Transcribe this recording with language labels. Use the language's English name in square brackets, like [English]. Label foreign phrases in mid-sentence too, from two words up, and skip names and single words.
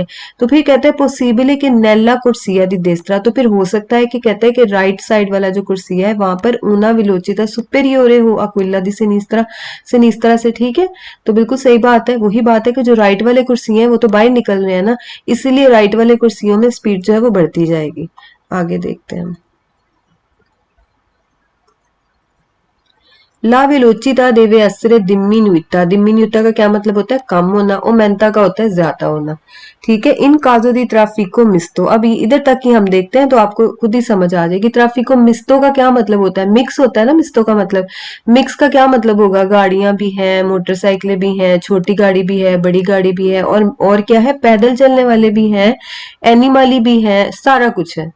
[Hindi] तो फिर कहते हैं पॉसिबल है कि [Italian] nella corsia di destra, [Hindi] तो फिर हो सकता है कि कहते हैं कि राइट साइड वाला जो कुर्सिया है वहां पर [Italian] una velocità superiore [Hindi] हो [Italian] a quella di sinistra [Hindi] से। ठीक है, तो बिल्कुल सही बात है। वही बात है कि जो राइट वाले कुर्सिये हैं वो तो बाहर निकल रहे हैं ना, इसीलिए राइट वाले कुर्सियों में स्पीड जो है वो बढ़ती जाएगी। आगे देखते हैं। [Italian] la velocità deve essere diminuita. [Hindi] diminuita का क्या मतलब होता है, कम होना। aumenta का होता है ज्यादा होना। ठीक है, [Italian] in caso di traffico misto. [Hindi] अब इधर तक ही हम देखते हैं तो आपको खुद ही समझ आ जाएगी। [Italian] traffico misto [Hindi] का क्या मतलब होता है, मिक्स होता है ना मिस्तो का मतलब। मिक्स का क्या मतलब होगा, गाड़ियां भी हैं, मोटरसाइकिलें भी हैं, छोटी गाड़ी भी है, बड़ी गाड़ी भी है, और क्या है, पैदल चलने वाले भी हैं, एनिमली भी है, सारा कुछ है।